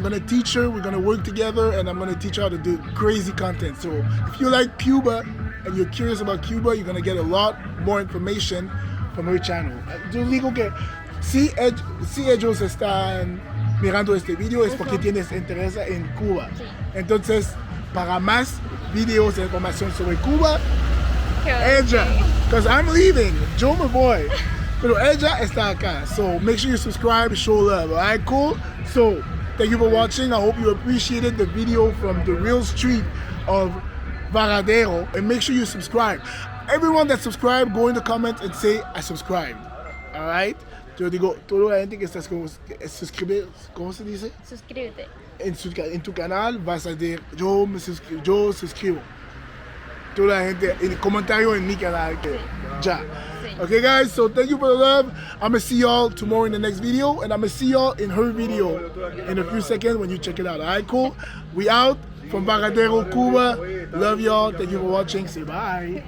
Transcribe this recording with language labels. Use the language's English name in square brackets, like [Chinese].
[English] I'm gonna teach her, we're gonna work together and I'm gonna teach her how to do crazy content. So if you like Cuba and you're curious about Cuba, you're gonna get a lot more information from her channel. [Spanish] Yo digo que si ellos están mirando este video es porque tienes interés en Cuba. Entonces, para más videos de información sobre Cuba, ella, [English] because I'm leaving, [Spanish] yo me voy. Pero ella está acá, [English] so make sure you subscribe, show love, alright, cool? So, thank you for watching, I hope you appreciated the video from the real street of Varadero, and make sure you subscribe. Everyone that subscribed, go in the comments and say, I subscribed, alright? [Spanish] Yo digo, toda la gente que está suscribe, ¿cómo se dice? Suscríbete. En tu canal vas a decir, yo suscribo. Toda la gente, en el comentario en mi canal, que ya. [English] Okay guys, so thank you for the love. I'm gonna see y'all tomorrow in the next video and I'm gonna see y'all in her video in a few seconds when you check it out. Alright, cool? We out from Varadero, Cuba. Love y'all. Thank you for watching. Say bye.